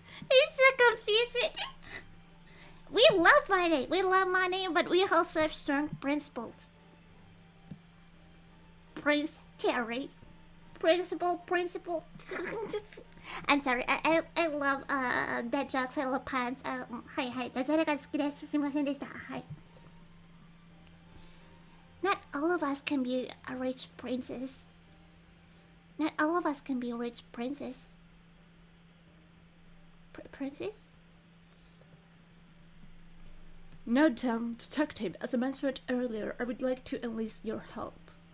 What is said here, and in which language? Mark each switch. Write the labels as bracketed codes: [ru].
[en] It's so confusing. We love money, but we also have strong principles. Prince Terry. Principle. I'm sorry, I love dead jokes, I love puns. [ja] はいダジャレが好きです。すいませんでした。はい。 [en] Not all of us can be a rich princess. Not all of us can be a rich princess. Princess? Now, detective, as I mentioned earlier, I would like to enlist your help.